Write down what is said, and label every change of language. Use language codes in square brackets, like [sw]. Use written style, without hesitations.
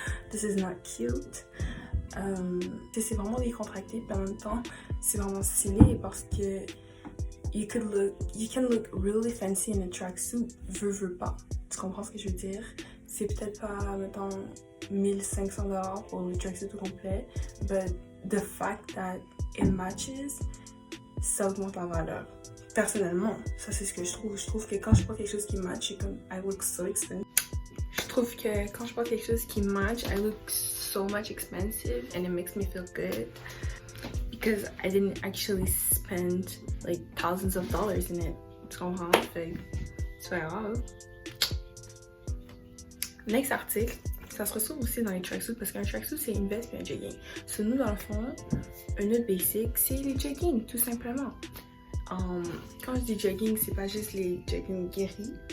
[en] This is not cute. [fr] C'est vraiment décontracté, puis en même temps c'est vraiment stylé parce que [en] you can look really fancy in a tracksuit, [fr] veux pas. Tu comprends ce que je veux dire? C'est peut-être pas, mettons, $1500 pour le tracksuit tout complet, but [en] the fact that it matches, [fr] ça augmente la valeur. Personnellement, ça c'est ce que je trouve. Je trouve que quand je porte quelque chose qui match, je suis comme [en] I look so expensive. [fr] Je trouve que quand je porte quelque chose qui match, [en] I look so much expensive and it makes me feel good because I didn't actually spend like thousands of dollars in it. [fr] Tu comprends? Fait c'est pas grave. [en] Next article, [fr] ça se retrouve aussi dans les tracksuits parce qu'un tracksuit c'est une veste et un jogging. So nous dans le fond, un autre basic c'est les jogging tout simplement. Quand je dis jogging, c'est pas juste les jogging gris.